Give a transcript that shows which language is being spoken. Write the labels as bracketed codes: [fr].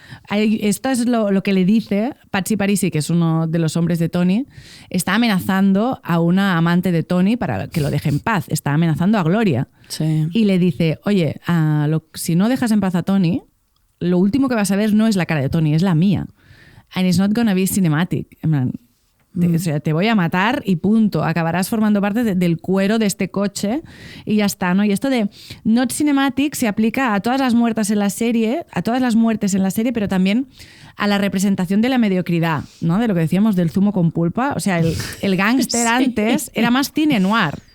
[es] Esto es lo que le dice Patsy Parisi, que es uno de los hombres de Tony. Está amenazando a una amante de Tony para que lo deje en paz. Está amenazando a Gloria. Sí. Y le dice, oye, si no dejas en paz a Tony, lo último que vas a ver no es la cara de Tony, es la mía. [en] And it's not gonna be cinematic. [es] O sea, te voy a matar y punto. Acabarás formando parte del cuero de este coche y ya está, ¿no? Y esto de [en] not cinematic [es] se aplica a todas las muertes en la serie, pero también a la representación de la mediocridad, ¿no? De lo que decíamos del zumo con pulpa. O sea, el gángster antes era más cine noir.